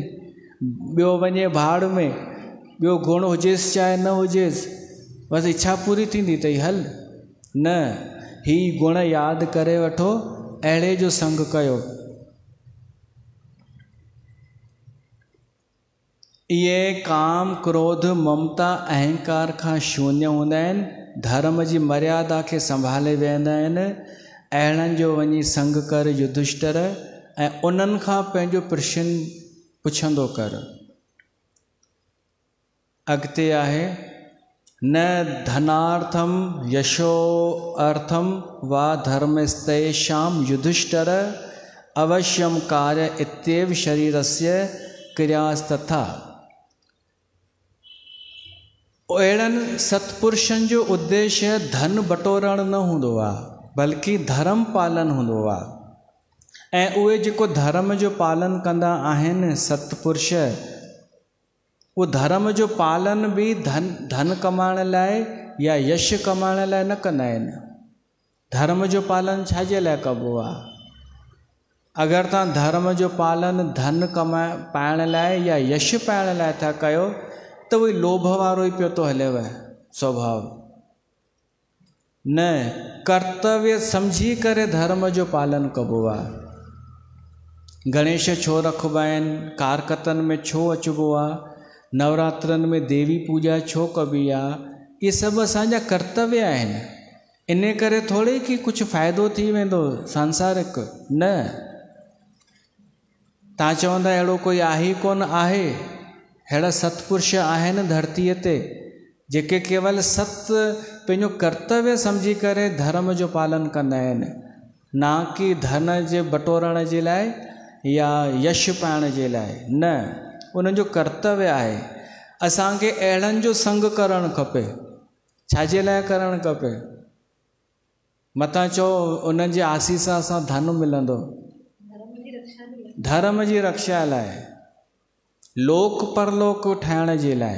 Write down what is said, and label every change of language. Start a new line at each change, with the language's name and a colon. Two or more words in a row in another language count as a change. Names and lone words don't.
Sindhi: ॿियो वञे भाड़ में, ॿियो गुण हुजेसि चाहे न हुजेसि, बसि इच्छा पूरी थींदी अथई, हल। न, ही गुण यादि करे वठो, अहिड़े जो संग कयो। इहे काम क्रोध ममता अहंकार खां शून्य हूंदा आहिनि, धर्म जी मर्यादा खे संभाले वेंदा आहिनि। अहिड़नि जो वञी संग कर युधिष्ठिर, ऐं उन्हनि खां पंहिंजो प्रश्न पुछंदो कर।
Sanskrit: अॻिते आहे न धनार्थम यशो अर्थम वा धर्मस्तेषां युधिष्ठिर अवश्यम कार्य इत्येव शरीरस्य क्रियास्तथा।
Sindhi: अहिड़नि सतपुरुषनि जो उद्देश्य धन बटोरण न हूंदो आहे, बल्कि धर्म पालन हूंदो आहे। ऐं उहे जेको धर्म जो पालन कंदा आहिनि सतपुरुष, वो धर्म जो पालन भी धन कमाइण लाइ या यश कमाइण लाइ न कंदा आहिनि। धर्म जो पालन छाजे लाइ कबो आहे? अगरि तव्हां धर्म जो पालन धन पाइण लाइ या यश पाइण लाइ था कयो, त उहो लोभ वारो ई पियो थो हलेव स्वभाव। न, कर्तव्य समझी करे धर्म जो पालन कबो आहे। गणेश छो रखबा आहिनि, कारकतन में छो अचबो आहे, नवरात्रनि में देवी पूजा छो कबी आहे, ये सभु असांजा कर्तव्य आहिनि। इन करे थोड़ी कि कुछ फ़ाइदो थी वेंदो सांसारिक, न। तव्हां चवंदा अहिड़ो कोई आहे ई कोन आहे। अहिड़ा सतपुरुष आहिनि धरतीअ ते जेके केवल सत पंहिंजो कर्तव्य सम्झी करे धर्म जो पालन कंदा आहिनि, ना कि धन जे बटोरण जे लाइ या यश पाइण जे लाइ, न। उन्हनि जो कर्तव्य आहे। असांखे अहिड़नि जो संग करणु खपे। छाजे लाइ करणु खपे? मतां चओ उन्हनि जे आसीस सां धन मिलंदो, धर्म जी रक्षा लाइ, लोक परलोक ठाहिण जे लाइ।